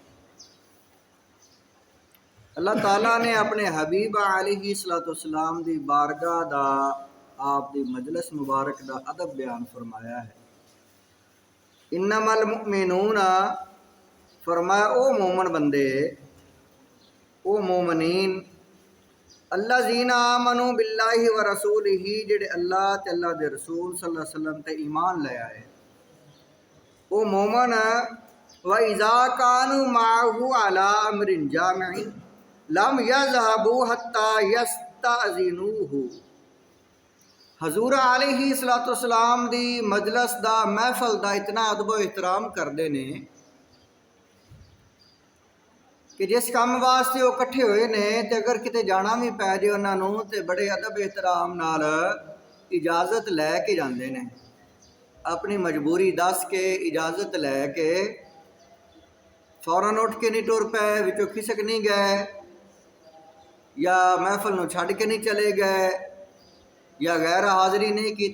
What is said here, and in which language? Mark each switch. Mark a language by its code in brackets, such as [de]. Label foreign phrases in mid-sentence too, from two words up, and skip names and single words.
[pa] اللہ تعالیٰ نے اپنے حبیب علیہ السلام دی بارگاہ دا آپ دی مجلس مبارک دا ادب بیان فرمایا اے. [ar] إنما المؤمنون, [pa] فرمایا او مومن بندے، او مومنین, [ar] الذين آمنوا بالله ورسوله, [pa] جہڑے اللہ تے اللہ دے رسول [ar] صلى الله عليه وسلم [pa] تے ایمان لے آئے. او مومن, [ar] وإذا كانوا معه على أمر جامع لم يذهبوا حتى يستأذنوه. [pa] حضور علیہ السلام دی مجلس دا محفل دا اینا ادب احترام کردے نے کہ جس کم واسطے او اکٹھے ہوئے نے تے اگر کتے جانا وی پے جائے اونہاں نے تے بڑے ادب احترام نال اجازت لے کے جاندے ہیں. اپنی مجبوری دس کے اجازت لے کے فوراً اٹھ کے نہیں ٹر پئے، وچوں کھسک نہیں گئے، یا محفل نوں چھڈ کے نہیں چلے گئے، یا غیر حاضری نہیں کی.